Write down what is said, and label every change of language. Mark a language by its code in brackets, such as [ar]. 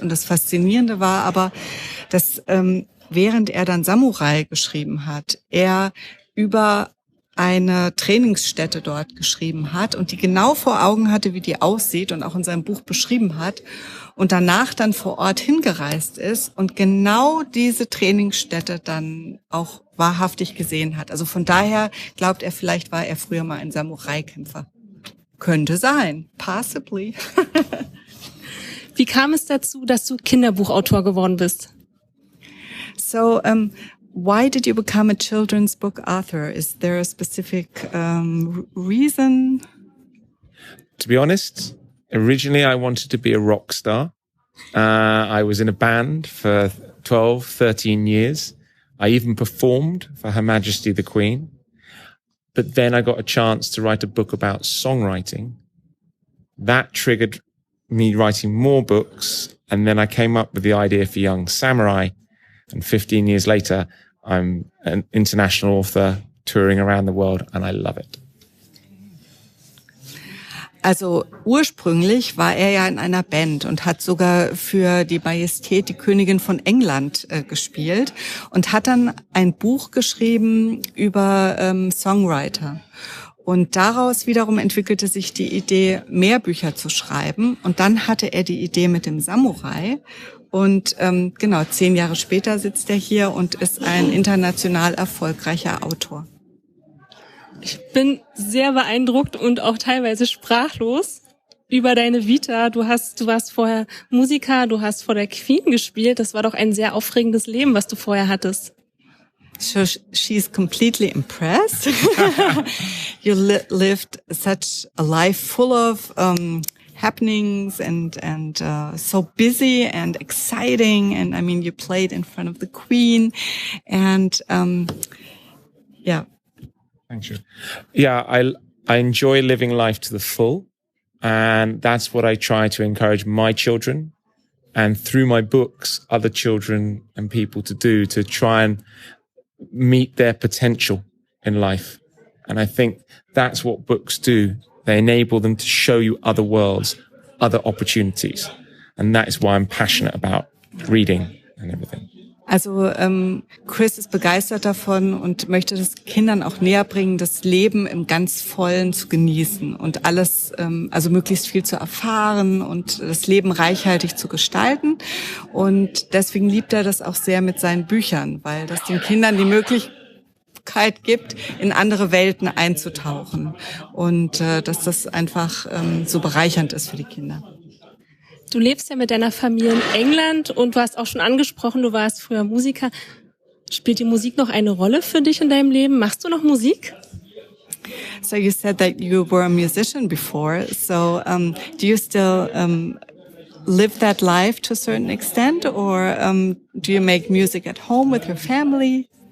[de] Und das Faszinierende war aber, dass während er dann Samurai geschrieben hat, er über eine Trainingsstätte dort geschrieben hat und die genau vor Augen hatte, wie die aussieht und auch in seinem Buch beschrieben hat und danach dann vor Ort hingereist ist und genau diese Trainingsstätte dann auch wahrhaftig gesehen hat. Also von daher glaubt er, vielleicht war er früher mal ein Samurai-Kämpfer. Könnte sein. [en] Possibly. [de] Wie kam es dazu, dass du Kinderbuchautor geworden bist? [en] So, why did you become a children's book author? Is there a specific reason? To be honest, originally I wanted to be a rock star. I was in a band for 12, 13 years. I even performed for Her Majesty the Queen. But then I got a chance to write a book about songwriting. That triggered me writing more books. And then I came up with the idea for Young Samurai. And 15 years later, I'm an international author touring around the world and I love it. [de] Also ursprünglich war er ja in einer Band und hat sogar für die Majestät, die Königin von England, gespielt und hat dann ein Buch geschrieben über Songwriter. Und daraus wiederum entwickelte sich die Idee, mehr Bücher zu schreiben. Und dann hatte er die Idee mit dem Samurai. Und 10 Jahre später sitzt er hier und ist ein international erfolgreicher Autor. Ich bin sehr beeindruckt und auch teilweise sprachlos über deine Vita. Du warst vorher Musiker, du hast vor der Queen gespielt. Das war doch ein sehr aufregendes Leben, was du vorher hattest. [en] So she's completely impressed. You lived such a life full of happenings and so busy and exciting. And I mean, you played in front of the Queen, and yeah. Thank you. Yeah, I enjoy living life to the full, and that's what I try to encourage my children, and through my books, other children and people to do, to try and meet their potential in life. And I think that's what books do. They enable them to show you other worlds, other opportunities. And that is why I'm passionate about reading and everything. [de] Also Chris ist begeistert davon und möchte das Kindern auch näher bringen, das Leben im ganz Vollen zu genießen und alles, also möglichst viel zu erfahren und das Leben reichhaltig zu gestalten. Und deswegen liebt er das auch sehr mit seinen Büchern, weil das den Kindern die Möglichkeit gibt, in andere Welten einzutauchen und dass das einfach so bereichernd ist für die Kinder. Du lebst ja mit deiner Familie in England und du hast auch schon angesprochen, du warst früher Musiker. Spielt die Musik noch eine Rolle für dich in deinem Leben? Machst du noch Musik? [en] So you said that you were a musician before. So do you still live that life to a certain extent, or do you make music at home with your family?